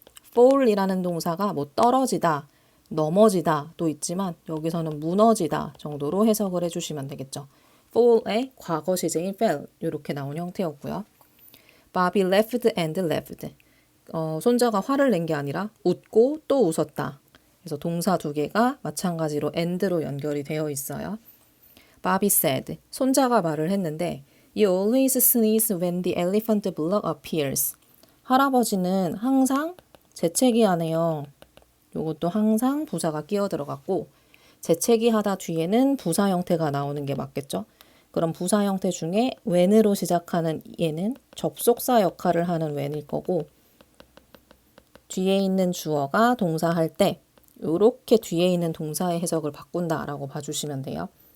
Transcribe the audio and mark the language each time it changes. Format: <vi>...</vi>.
<ko>fall이라는 동사가 뭐 떨어지다, 넘어지다도 있지만 여기서는 무너지다 정도로 해석을 해주시면 되겠죠. fall의 과거 시제인 fell 이렇게 나온 형태였고요.</ko> <en>Bobby laughed and laughed.</en> <ko>손자가 화를 낸 게 아니라 웃고 또 웃었다. 그래서 동사 두 개가 마찬가지로 and로 연결이 되어 있어요.</ko> <en>Bobby said. 손자가 말을 했는데 You always sneeze when the elephant block appears.</en> <ko>할아버지는 항상 재채기하네요. 요것도 항상 부사가 끼어 들어갔고 재채기하다 뒤에는 부사 형태가 나오는 게 맞겠죠. 그럼 부사 형태 중에 when으로 시작하는 얘는 접속사 역할을 하는 when일 거고 뒤에 있는 주어가 동사할 때 이렇게 뒤에 있는 동사의 해석을 바꾼다라고 봐주시면 돼요.</ko>